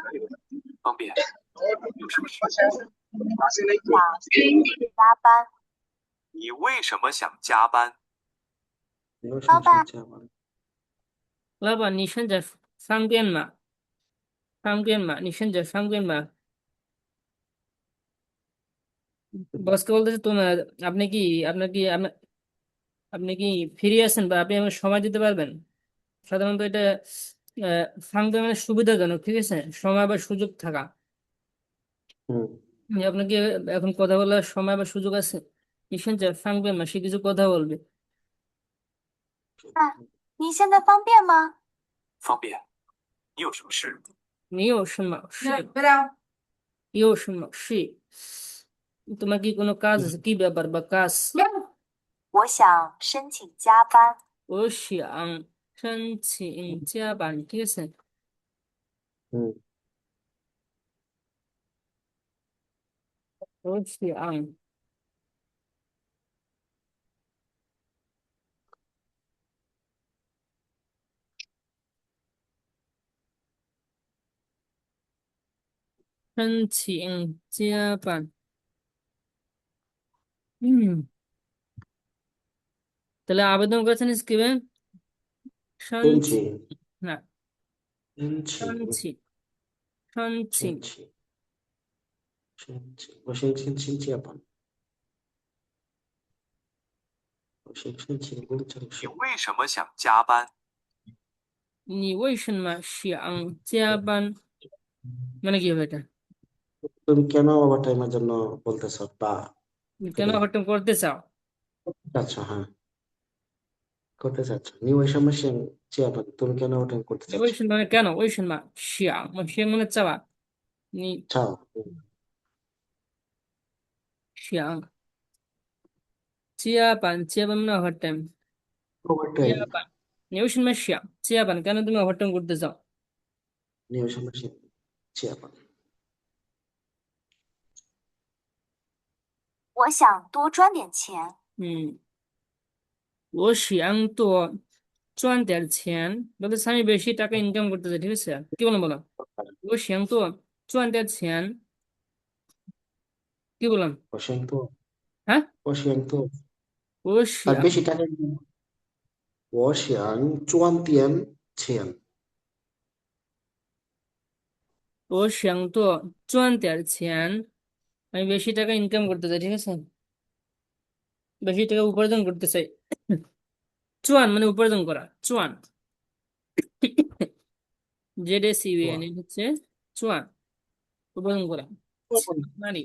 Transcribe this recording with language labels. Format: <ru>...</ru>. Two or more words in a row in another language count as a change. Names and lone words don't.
<zh>方便。有什么事？加班。你为什么想加班？你为什么老板，想加班？老板，你现在方便吗？方便吗？你现在方便吗?</zh> <bn>বসকে বলতেছে তোমার আপনি কি ফ্রি আছেন বা আপনি আমাকে সময় দিতে পারবেন? সাধারণত এটা ফাংশন মানে সুবিধাজনক, ঠিক আছে, সময় বা সুযোগ থাকা। হুম আপনাকে এখন কথা বলার সময় বা সুযোগ আছে?</bn> <zh>你现在方便吗?</zh> <bn>সে কিছু কথা বলবে।</bn> <zh>你现在方便吗？方便。你有什么事？你有什么事? 有什么事?</zh> <bn>তোমার কি কোনো কাজ আছে? কি ব্যাপার বা কাজ?</bn> <zh>我想申请加班。我想申请加班,</zh> <bn>ঠিক আছে? হুম</bn> <zh>我想申请加班.</zh> <bn>তাহলে আবেদন করেছেন স্ক্রিপ্টে?</bn> <zh>申申请请</zh> <bn>না</bn> <zh>申申请请申请申请申请，我先申请加班。我先申请工程你师。为什么想加班？你为什么想加班?</zh> <bn>মানে কি হবে এটা? তুমি কেন ওভার টাইমের জন্য বলতেছো বা তুমি কেন ওভারটাইম করতে চাও? আচ্ছা হ্যাঁ করতে চাচ্ছ। নি ওই সময় চেয়ারম্যান তুমি কেন ওভার করতে</bn> <zh>你</zh> <bn>চাচ্ছ?</bn> <zh>为什么কেন? 为什么想? 想</zh> <bn>মানে চাওয়া.</bn> <zh>你</zh> <bn>চাও</bn> <zh>想加班</zh> <bn>মানে ওভারটাইম. ওভার টাইম</bn> <zh>加班. 你为什么想加班?</zh> <bn>কেন তুমি ওভারটাইম করতে চাও? নি ওই সময় চেয়ারম্যান</bn> <zh>我想多赚点钱。我想多赚点钱.</zh> <bn>বলতে আমি বেশি টাকা ইনকাম করতে চাই, ঠিক আছে? কি বললাম বলো?</bn> <zh>我想多赚点钱.</zh> <bn>কি বললাম?</bn> <zh>我想多</zh> <bn>হ্যাঁ?</bn> <zh>我想多我</zh> <bn>আর</bn> <zh>想</zh> <bn>বেশি টাকা income</bn> <zh>我想赚点钱我想多赚点钱.</zh> <bn>আমি বেশি টাকা ইনকাম করতে চাই, ঠিক আছে? বেশি টাকা উপার্জন করতে চাই. চুয়ান মানে উপার্জন করা. চুয়ান. জেডএসইউএন হচ্ছে চুয়ান, উপার্জন করা. মানে</bn>